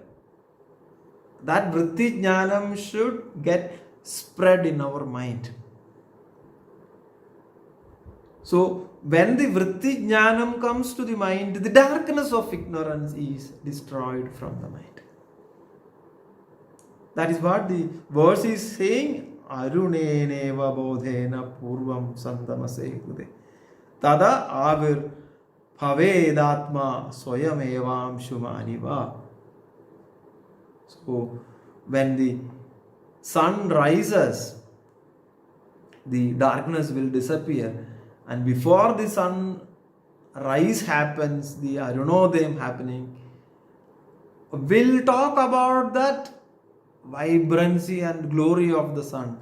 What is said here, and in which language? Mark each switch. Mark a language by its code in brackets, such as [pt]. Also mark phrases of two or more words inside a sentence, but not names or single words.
[en] That [sa] वृत्ति ज्ञानम् [en] should get spread in our mind. So when the [sa] वृत्ति ज्ञानम् [en] comes to the mind, the darkness of ignorance is destroyed from the mind. That is what the verse is saying. [sa] अरुणेनेव बोधेन पूर्वं सन्तमसे कुडे तदा अविर् भवेदात्मा सोयमेवं शुमनिव. [en] So when the sun rises, the darkness will disappear, and before the sun rise happens, the Arunodayam happening, we'll talk about that vibrancy and glory of the sun.